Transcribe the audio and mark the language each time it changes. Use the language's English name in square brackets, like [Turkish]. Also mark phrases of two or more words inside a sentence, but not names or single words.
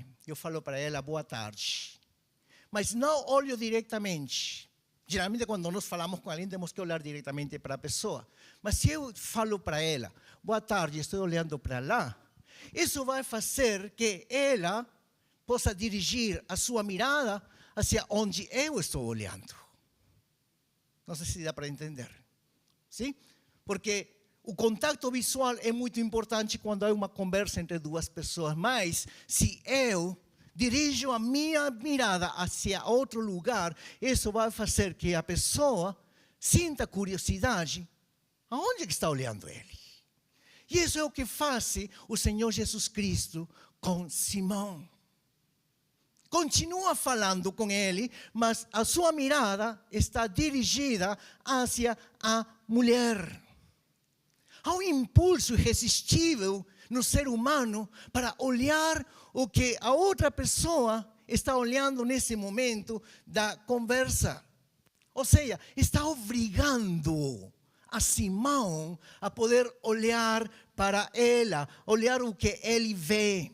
[Portuguese] Eu falo para ela, boa tarde. Mas não olho diretamente. Geralmente, quando nós falamos com alguém, temos que olhar diretamente para a pessoa. Mas se eu falo para ela, boa tarde, estou olhando para lá, isso vai fazer que ela possa dirigir a sua [Spanish] mirada hacia [Portuguese] onde eu estou olhando. Não sei se dá para entender. Sim? Porque o contato visual é muito importante quando há uma conversa entre duas pessoas. Mas se eu dirijo a minha [Spanish] mirada hacia [Portuguese] outro lugar, isso vai fazer que a pessoa sinta curiosidade. Aonde que está olhando ele? E isso é o que faz o Senhor Jesus Cristo com Simão. Continua falando com ele, mas a sua mirada está dirigida hacia a mulher. Há um impulso irresistível no ser humano para olhar o que a outra pessoa está olhando nesse momento da conversa. Ou seja, está obrigando a Simão a poder olhar para ela, olhar o que ele vê.